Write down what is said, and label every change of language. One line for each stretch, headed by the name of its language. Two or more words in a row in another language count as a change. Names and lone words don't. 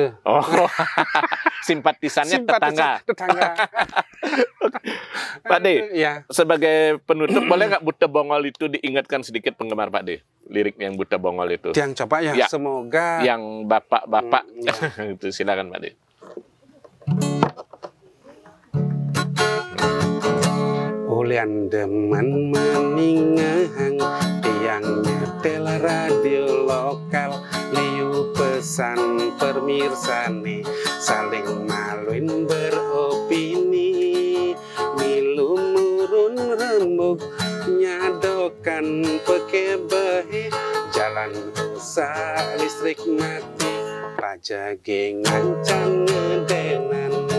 Indonesian: Oh, simpatisannya tetangga. Pak De, sebagai penutup boleh nggak Buta Bongol itu diingatkan sedikit penggemar Pak De? Lirik yang Buta Bongol itu. Yang coba semoga. Yang bapak-bapak, itu silakan Pak De.
Balinese: Ulian demen meningahang tiang nyetel radio lokal liu pesan permirsani saling maluin beropini milu murun rembuk nyadokan pekebehe jalan rusak listrik mati raja gengancang ngedenan